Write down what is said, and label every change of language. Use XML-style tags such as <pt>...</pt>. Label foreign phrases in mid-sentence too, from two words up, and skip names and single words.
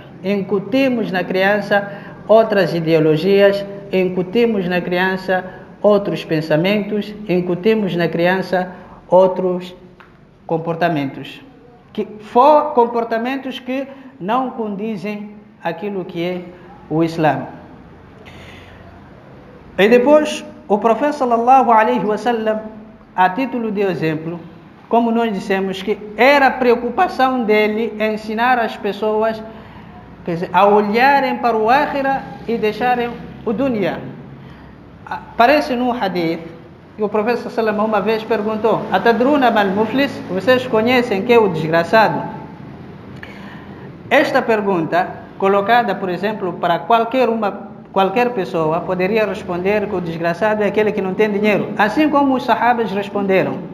<pt>Incutimos na criança outras ideologias, incutimos na criança outros pensamentos, incutimos na criança outros comportamentos. Comportamentos que não condizem aquilo que é o Islã. E depois, o profeta</pt> <ar>صلى الله عليه وسلم,</ar> <pt>a título de exemplo, como nós dissemos, que era preocupação dele ensinar as pessoas, quer dizer, a olharem para o Akhira e deixarem o dunya. Parece no hadith que o profeta</pt> <ar>صلى الله عليه وسلم</ar> <pt>uma vez perguntou:</pt> <ar>أتدرون ما المفلس?</ar> <pt>Vocês conhecem que é o desgraçado? Esta pergunta, colocada, por exemplo, para qualquer pessoa, poderia responder que o desgraçado é aquele que não tem dinheiro, assim como os sahabas responderam.</pt>